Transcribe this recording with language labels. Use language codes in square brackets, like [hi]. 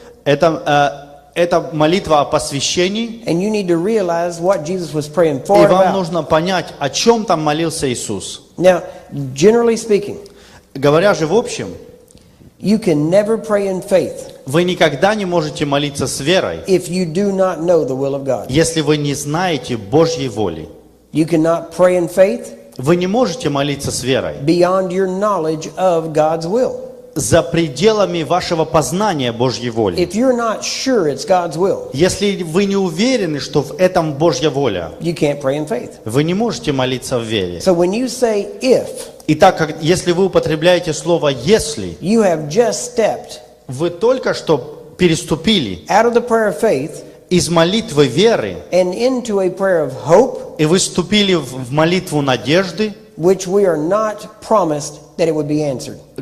[ru] Это молитва о посвящении. [en] And you need to realize what Jesus was praying for. [ru] И вам нужно понять, о чем там молился Иисус. [en] Now, generally speaking, [ru] Говоря же в общем, [en] you can never pray in faith [ru] вы никогда не можете молиться с верой, [en] if you do not know the will of God. [ru] если вы не знаете Божьей воли. [en] You cannot pray in faith [ru] Вы не можете молиться с верой [en] beyond your knowledge of God's will. [ru] за пределами вашего познания Божьей воли. [en] If you're not sure it's God's will, [ru] Если вы не уверены, что в этом Божья воля, [en] you can't pray in faith. [ru] вы не можете молиться в вере. [en] So when you say if, [ru] Итак, если вы употребляете слово «если», [en] you have just stepped [ru] вы только что переступили [en] out of the prayer of faith [ru] из молитвы веры, [en] and into a prayer of hope, [ru] и вы вступили в молитву надежды, [en] which we are not promised that it would be answered.